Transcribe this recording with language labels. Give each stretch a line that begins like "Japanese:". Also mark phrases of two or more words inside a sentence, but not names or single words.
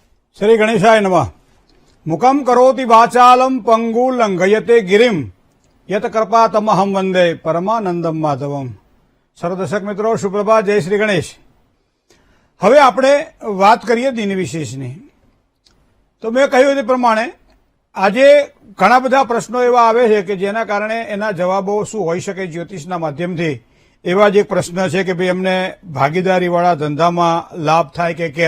Sanskrit: श्री गणेशाय नमः। मुखम करोति वाचालम पंगु लंघयते गिरिम यत कृपा तमहम वंदे परमानंदम माधवम।
Hindi: सर्वदर्शक मित्रों सुप्रभात, जय श्री गणेश।
Gujarati: હવે આપણે વાત કરીએ દિન વિશેષની। તો મેં કહ્યું તે પ્રમાણે આજે ઘણા બધા પ્રશ્નો એવા આવે છે કે જેના કારણે એના જવાબો શું હોઈ શકે જ્યોતિષના માધ્યમથી। એવા જ એક પ્રશ્ન છે કે ભાઈ એમને ભાગીદારીવાળા ધંધામાં લાભ થાય કે કેમ।